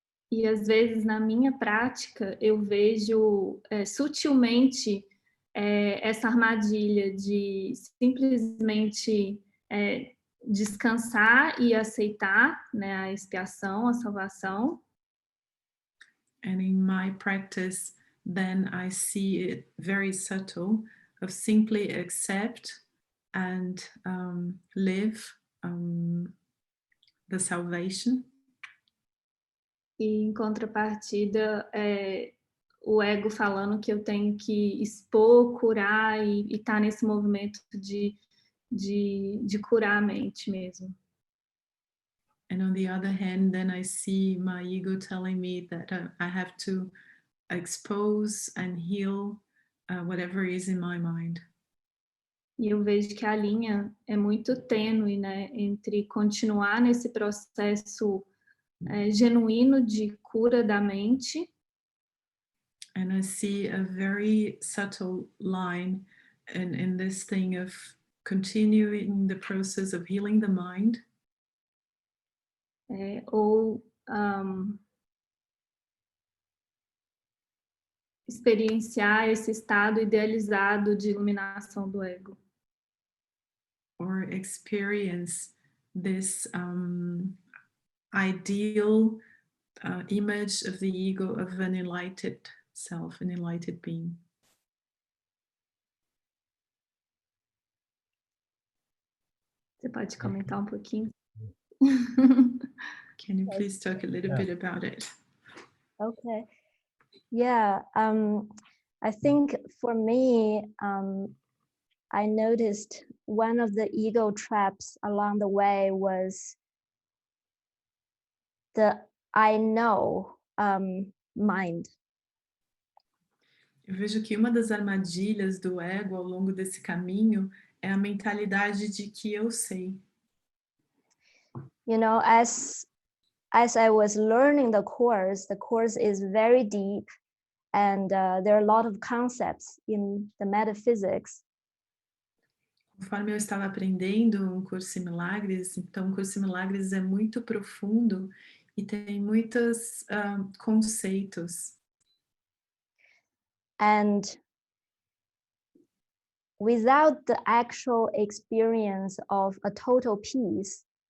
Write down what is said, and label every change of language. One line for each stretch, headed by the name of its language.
Portuguese: E às vezes na minha prática eu vejo sutilmente essa armadilha de simplesmente descansar e aceitar, né, a expiação, a salvação.
English: And in my practice, then I see it very subtle of simply accept and live the salvation.
Portuguese: E em contrapartida, o ego falando que eu tenho que expor, curar e estar nesse movimento de curar a mente mesmo.
English: And on the other hand, then I see my ego telling me that I have to expose and heal whatever is in my mind.
Portuguese: E eu vejo que a linha é muito tênue, né, entre continuar nesse processo genuíno de cura da mente.
English: And I see a very subtle line in this thing of continuing the process of healing the mind.
Portuguese: Ou experienciar esse estado idealizado de iluminação do ego.
English: Or experience this ideal image of the ego of an enlightened self, an enlightened being.
Portuguese: Você pode comentar um pouquinho?
English: Can you please talk a little bit about it? Okay. Yeah. I think for me, I noticed one of the ego traps along the way was the I know mind.
Portuguese: Eu vejo que uma das armadilhas do ego ao longo desse caminho é a mentalidade de que eu sei.
English: You know, as I was learning the course is very deep, and there are a lot of concepts in the metaphysics.
Portuguese: Conforme eu estava aprendendo um curso em milagres, então o curso em milagres é muito profundo e tem muitos conceitos.
English: And without the actual experience of a total peace,